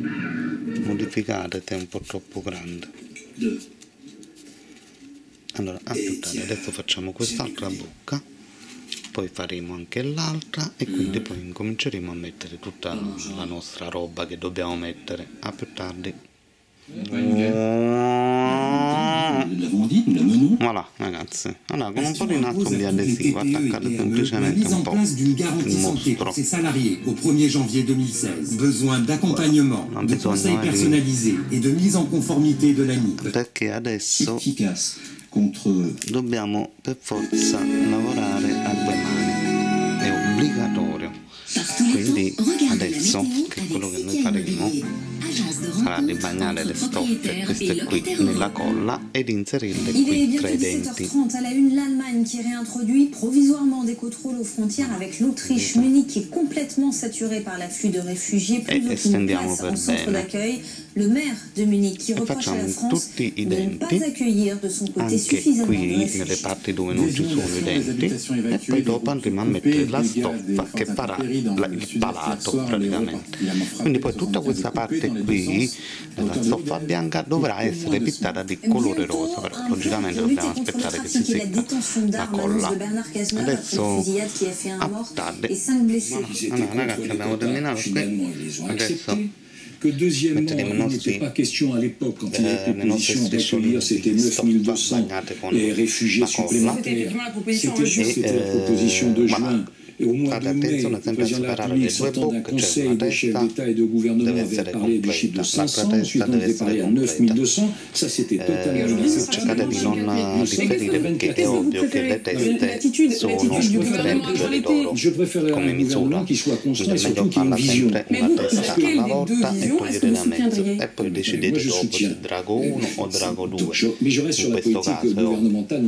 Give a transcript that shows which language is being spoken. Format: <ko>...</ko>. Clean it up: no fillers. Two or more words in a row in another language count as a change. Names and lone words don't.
<it>Modificate, è un po' troppo grande. Allora, aspettate, adesso facciamo quest'altra bocca, poi faremo anche l'altra e quindi poi incominceremo a mettere tutta la nostra roba che dobbiamo mettere. A più tardi. Voilà ragazzi, allora con un po' di nastro di adesivo attaccate semplicemente un po' il mostro.</it> <fr>Au 1er janvier 2016, besoin d'accompagnement, de conseils personnalisés et de mise en conformité de l'ANI.</fr> <it>Perché adesso dobbiamo per forza lavorare a due mani, è obbligatorio. Quindi adesso che quello che noi faremo sarà di bagnare le stoffe, queste qui, nella colla ed inserirle qui tra i denti.</it> <fr>À la une, l'Allemagne qui réintroduit provisoirement des contrôles aux frontières avec l'Autriche. Munich qui est complètement saturée par l'afflux de réfugiés, plus aucune place en centre d'accueil. Le maire de Munich qui reproche à la France de ne pas accueillir de son côté suffisamment de réfugiés.</fr> <it>Nelle parti dove non ci sono i denti, e poi dopo andremo a mettere la stoffa che farà il palato praticamente. Quindi poi tutta questa parte qui della stoffa bianca dovrà essere pintata di colore rosa, però logicamente dobbiamo aspettare che si secca la colla. Adesso aspettate. Allora ragazzi, abbiamo terminato qui. Adesso</it> <fr>que deuxièmement, il n'était pas question à l'époque, quand il était position d'accueillir c'était 9200 réfugiés supplémentaires. C'était la proposition de juin. Et au mois de mai, le président de la République, sortant d'un conseil des chefs d'État et de gouvernement, avait parlé du chiffre de 500, ensuite on avait parlé à 9200, ça c'était totalement</fr> <it>cercate di non differire perché è ovvio che le teste sono differenti tra di loro come misura, quindi è meglio farla sempre una testa alla volta e togliere da mezzo e poi decidete dopo se Drago 1 o Drago 2 in questo caso è ovvio.</it>